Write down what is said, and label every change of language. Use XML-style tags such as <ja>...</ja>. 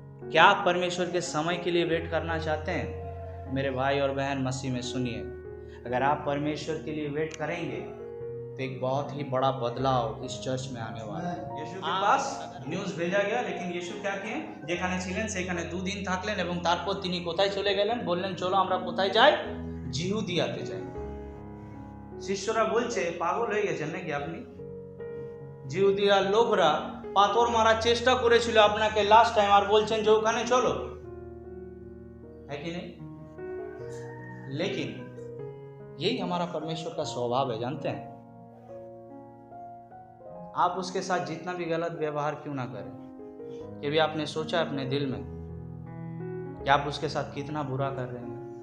<hi>क्या आप परमेश्वर के समय के लिए वेट करना चाहते हैं? मेरे भाई और बहन मसीह में सुनिए, अगर आप परमेश्वर के लिए वेट करेंगे तो एक बहुत ही बड़ा बदलाव इस चर्च में आने वाला है। यीशु के पास न्यूज़ भेजा गया, लेकिन यीशु क्या किए?</hi> <bn>যেখানে ছিলেন সেখানে 2 দিন থাকলেন এবং তারপর তিনি কোথায় চলে গেলেন? বললেন চলো আমরা কোথায় যাই? জিহুদিয়াতে যাই। শিষ্যরা বলছে পাগল হয়ে গেছেন নাকি আপনি? জিহুদিয়ার লোকরা পাথর মারার চেষ্টা করেছিল আপনাকে লাস্ট টাইম, আর বলছেন যে ওখানে চলো,</bn> <hi>है कि नहीं? लेकिन यही हमारा परमेश्वर का स्वभाव है, जानते हैं? आप उसके साथ जितना भी गलत व्यवहार क्यों ना करें, ये भी आपने सोचा अपने दिल में कि आप उसके साथ कितना बुरा कर रहे हैं?</hi>